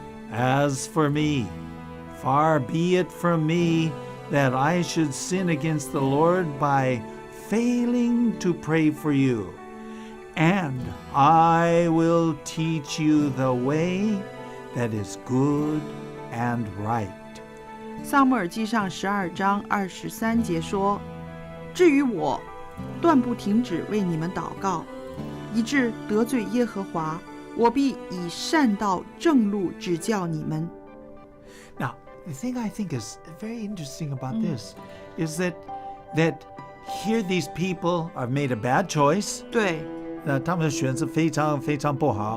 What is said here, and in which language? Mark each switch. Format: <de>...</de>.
<en>As for me, far be it from me that I should sin against the Lord by failing to pray for you, and I will teach you the way that is good and right.</en> <zh>撒母耳记上12章23节说：“至于我，断不停止为你们祷告，以致得罪耶和华，我必以善道正路指教你们。”</zh> <en>Now, the thing I think is very interesting about this is that here these people have made a bad choice.</en> <zh>对他们的选择非常非常不好。</zh>